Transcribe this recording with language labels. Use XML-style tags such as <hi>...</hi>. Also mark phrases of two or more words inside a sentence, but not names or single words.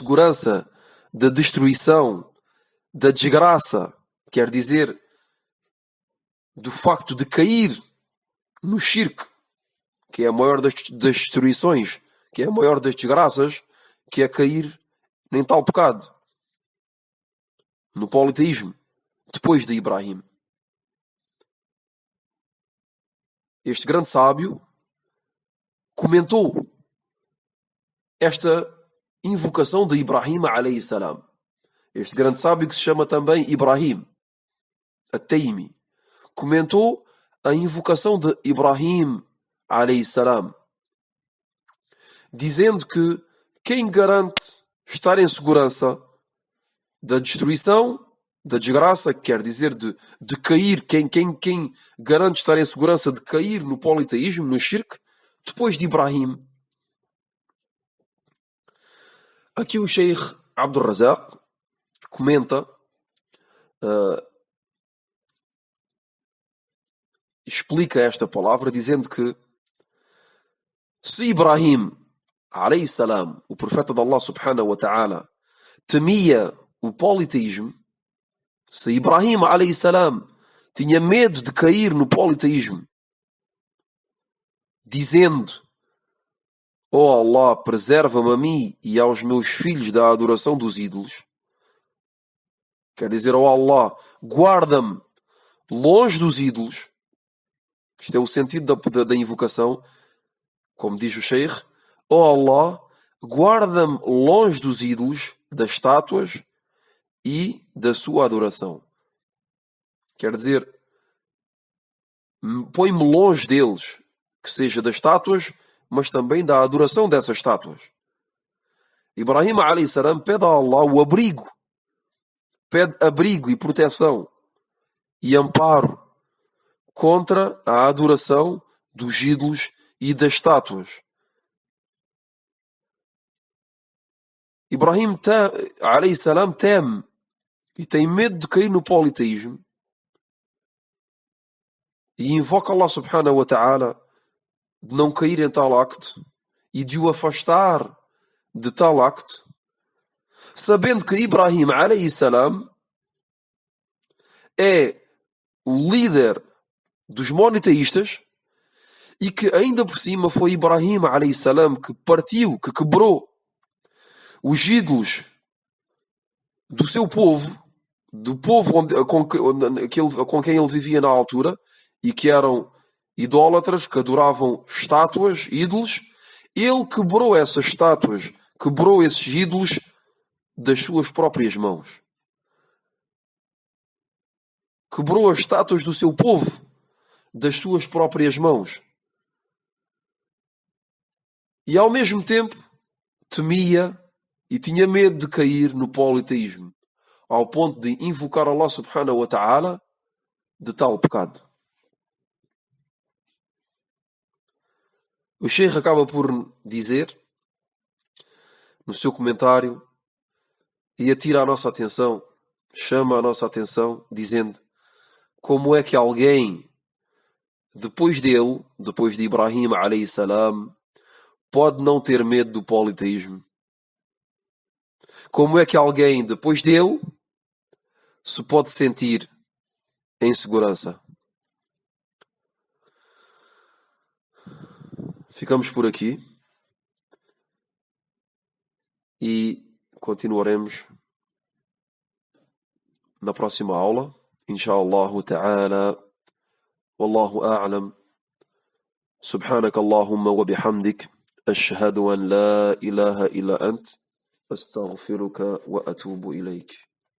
<pt>segurança da destruição, da desgraça, quer dizer, do facto de cair no shirk, que é a maior das destruições, que é a maior das desgraças, que é cair em tal pecado, no politeísmo, depois de Ibrahim. Este grande sábio comentou esta invocação de Ibrahim</pt> <ar>عليه السلام.</ar> <pt>Este grande sábio, que se chama também Ibrahim At-Taymi, comentou a invocação de Ibrahim</pt> <ar>عليه السلام,</ar> <pt>dizendo que quem garante estar em segurança da destruição, da desgraça, que quer dizer de cair, quem garante estar em segurança de cair no politeísmo, no shirk, depois de Ibrahim. Aqui o Sheikh Abdul Razak comenta, explica esta palavra dizendo que se Ibrahim</pt> <ar>عليه السلام,</ar> <pt>o profeta de Allah</pt> <ar>سبحانه وتعالى,</ar> <pt>temia o politeísmo, se Ibrahim</pt> <ar>عليه السلام</ar> <pt>tinha medo de cair no politeísmo, dizendo: ó Allah, preserva-me a mim e aos meus filhos da adoração dos ídolos, quer dizer, ó Allah, guarda-me longe dos ídolos. Isto é o sentido da invocação, como diz o Sheikh: ó Allah, guarda-me longe dos ídolos, das estátuas e da sua adoração. Quer dizer, põe-me longe deles, que seja das estátuas, mas também da adoração dessas estátuas. Ibrahim</pt> <ar>عليه السلام</ar> <pt>pede a Allah o abrigo, pede abrigo e proteção e amparo contra a adoração dos ídolos e das estátuas. Ibrahim</pt> <ar>عليه السلام</ar> <pt>teme e tem medo de cair no politeísmo e invoca Allah</pt> <ar>سبحانه وتعالى</ar> <pt>de não cair em tal acto e de o afastar de tal acto, sabendo que Ibrahim</pt> <ar>عليه السلام</ar> <pt>é o líder dos monoteístas e que ainda por cima foi Ibrahim</pt> <ar>عليه السلام</ar> <pt>que partiu, que quebrou os ídolos do seu povo, do povo com quem ele vivia na altura, e que eram idólatras, que adoravam estátuas, ídolos. Ele quebrou essas estátuas, quebrou esses ídolos das suas próprias mãos. Quebrou as estátuas do seu povo das suas próprias mãos. E ao mesmo tempo temia e tinha medo de cair no politeísmo, ao ponto de invocar Allah</pt> <ar>سبحانه وتعالى</ar> <pt>de tal pecado. O Sheikh acaba por dizer, no seu comentário, e atira a nossa atenção, chama a nossa atenção, dizendo como é que alguém, depois dele, depois de Ibrahim</pt> <ar>عليه السلام,</ar> <pt>pode não ter medo do politeísmo? Como é que alguém, depois dele, se pode sentir em segurança? Ficamos por aqui e continuaremos na próxima aula,</pt> <ar>إن شاء الله تعالى. والله أعلم. سبحانك اللهم وبحمدك، أشهد أن لا إله إلا أنت، أستغفرك وأتوب إليك.</ar>